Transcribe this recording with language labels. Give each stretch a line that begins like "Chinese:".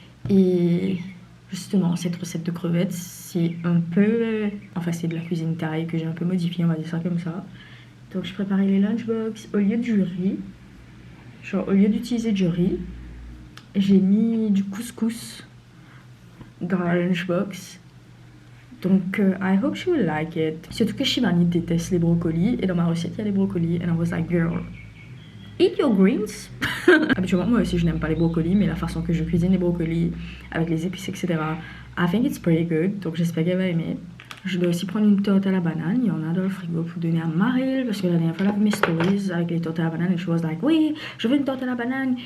French: Et justement, cette recette de crevettes, c'est un peu... Enfin, c'est de la cuisine thaï que j'ai un peu modifiée, on va dire ça comme ça. Donc, je préparais les lunchbox au lieu du riz. Genre, au lieu d'utiliser du riz, j'ai mis du couscous dans la lunchbox. Donc,
English: I hope she will like it.
French: Surtout que Shivani déteste les brocolis. Et dans ma recette, il y a les brocolis.
English: And I was like, girl, eat your greens.
French: Habituellement, moi aussi, je n'aime pas les brocolis. Mais la façon que je cuisine les brocolis, avec les épices, etc.,
English: I think it's pretty good.
French: Donc, j'espère qu'elle va aimer. Je dois aussi prendre une tarte à la banane. Il y en a dans le frigo pour donner à Maril. Parce que la dernière fois, elle a vu mes stories avec les tartes à la banane. Et
English: she was like,
French: oui, je veux une tarte à la banane.